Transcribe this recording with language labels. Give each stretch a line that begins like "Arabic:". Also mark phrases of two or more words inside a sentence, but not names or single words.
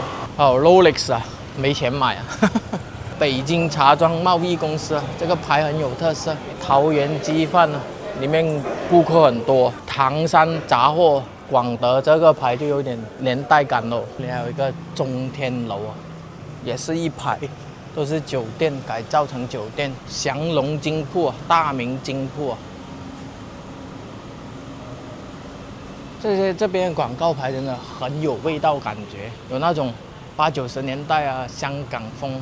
Chinese: 哦 ，Rolex 啊，沒錢買啊。北京茶莊貿易公司啊，這個牌很有特色。桃園雞飯啊，裡面顧客很多。唐山雜貨，廣德這個牌就有點年代感咯。還有一個中天樓啊，也是一排。都是酒店改造成酒店，祥龍金鋪、大明金鋪啊，这边广告牌真的很有味道，感觉有那种80、90年代啊香港风。